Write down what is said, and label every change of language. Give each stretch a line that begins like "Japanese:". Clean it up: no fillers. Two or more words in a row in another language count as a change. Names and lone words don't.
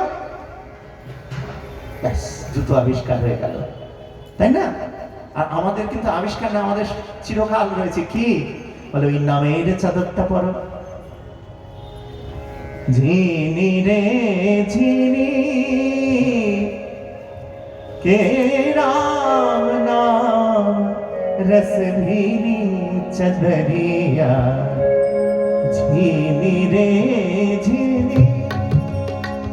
Bangla: ব্যাস, জুতো আবিষ্কার হয়ে গেল, তাই না? আর আমাদের কিন্তু আবিষ্কার না, আমাদের চিরকাল রয়েছে কি বলে, ওই নামের চাদরটা পরো।
Hindi: झीनी रे झीनी के राम नाम रस भीनी चदरिया, झीनी रे झीनी